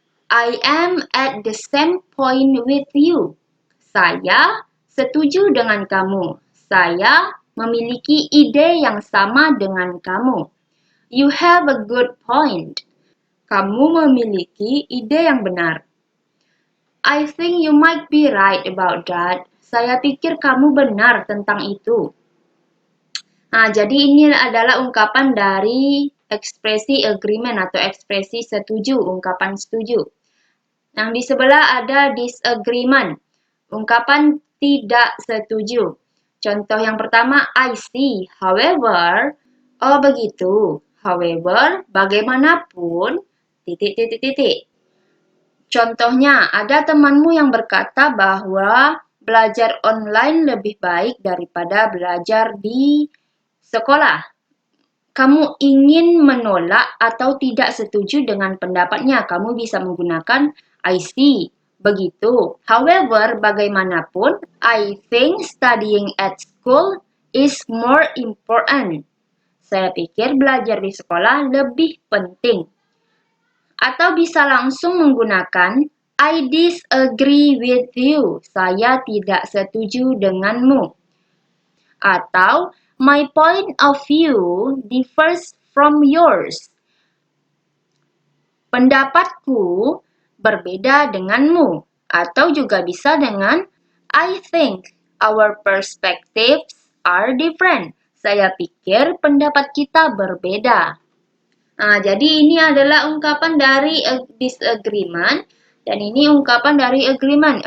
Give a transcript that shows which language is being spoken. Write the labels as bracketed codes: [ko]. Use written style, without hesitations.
[en] I am at the same point with you. [id] Saya setuju dengan kamu. Saya memiliki ide yang sama dengan kamu. [en] You have a good point. [id] Kamu memiliki ide yang benar. [en] I think you might be right about that. [id] Saya pikir kamu benar tentang itu. Nah, jadi ini adalah ungkapan dari ekspresi agreement atau ekspresi setuju, ungkapan setuju. Yang di sebelah ada disagreement, ungkapan tidak setuju. Contoh yang pertama, [en] I see, however, [id] oh begitu, [en] however, [id] bagaimanapun, titik. Contohnya, ada temanmu yang berkata bahwa belajar online lebih baik daripada belajar di sekolah. Kamu ingin menolak atau tidak setuju dengan pendapatnya, kamu bisa menggunakan [en] I see. [id] Begitu. [en] However, bagaimanapun, I think studying at school is more important. [id] Saya pikir belajar di sekolah lebih penting. Atau bisa langsung menggunakan [en] I disagree with you. [id] Saya tidak setuju denganmu. [en] Atau my point of view differs from yours. [id] Pendapatku berbeda denganmu. Atau juga bisa dengan [en] I think our perspectives are different. [id] Saya pikir pendapat kita berbeda. Nah, jadi ini adalah ungkapan dari disagreement dan ini ungkapan dari agreement.